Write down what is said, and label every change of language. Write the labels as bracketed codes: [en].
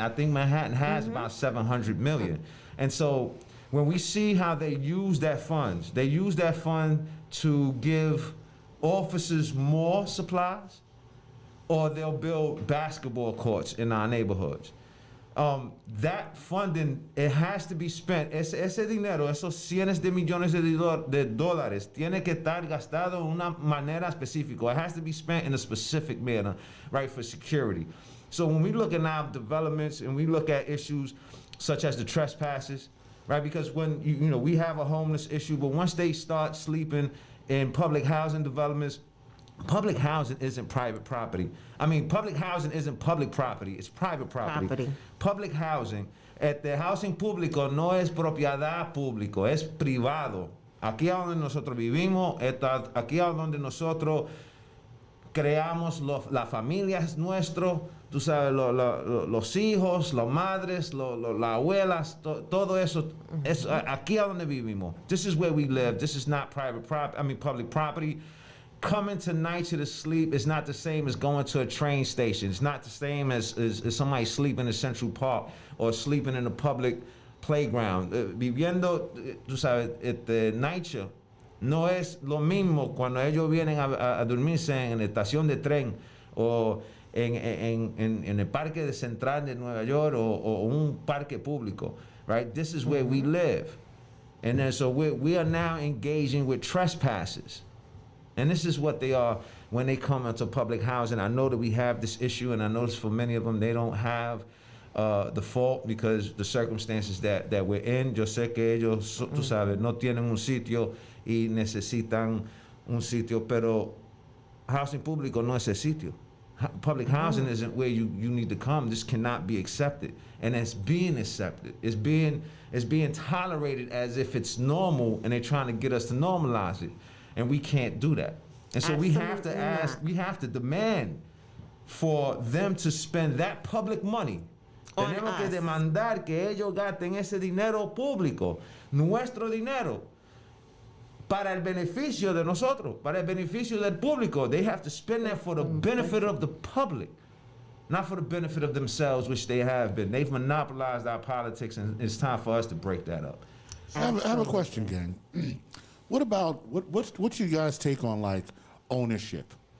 [en] I think Manhattan has about 700 million. And so when we see how they use that funds, they use that fund to give officers more supplies, or they'll build basketball courts in our neighborhoods. That funding, it has to be spent. [es] Ese dinero, esos cientos de millones de dólares, tiene que estar gastado de una manera específica. [en] It has to be spent in a specific manner, right, for security. So when we look at now developments and we look at issues such as the trespasses, right, because when, you know, we have a homeless issue, but once they start sleeping in public housing developments, public housing isn't private property. I mean, public housing isn't public property, it's private property. Public housing, [es] housing público no es propiedad público, es privado. Aquí es donde nosotros vivimos, aquí es donde nosotros creamos las familias nuestras, tú sabes, los hijos, las madres, las abuelas, todo eso, aquí es donde vivimos. [en] This is where we live. This is not private property, I mean public property. Coming to NYCHA to sleep is not the same as going to a train station. It's not the same as somebody sleeping in Central Park or sleeping in a public playground. [es] Viviendo, tú sabes, NYCHA no es lo mismo cuando ellos vienen a dormirse en la estación de tren o en el parque de Central de Nueva York o un parque público, right? [en] This is where we live. And then so we are now engaging with trespasses. And this is what they are when they come into public housing. I know that we have this issue, and I notice for many of them, they don't have the fault because the circumstances that we're in. [es] Yo sé que ellos, tú sabes, no tienen un sitio y necesitan un sitio, pero housing público no es el sitio. [en] Public housing isn't where you need to come. This cannot be accepted, and it's being accepted. It's being tolerated as if it's normal, and they're trying to get us to normalize it, and we can't do that. And so we have to Absolutely ask, not. we have to demand for them to spend that public money. On [es] Tenemos que [en] us. [es] demandar que ellos gasten ese dinero público, nuestro dinero, para el beneficio de nosotros, para el beneficio del público. [en] They have to spend that for the benefit of the public, not for the benefit of themselves, which they have been. They've monopolized our politics, and it's time for us to break that up. I have a question, gang. What about what's your guys' take on like ownership?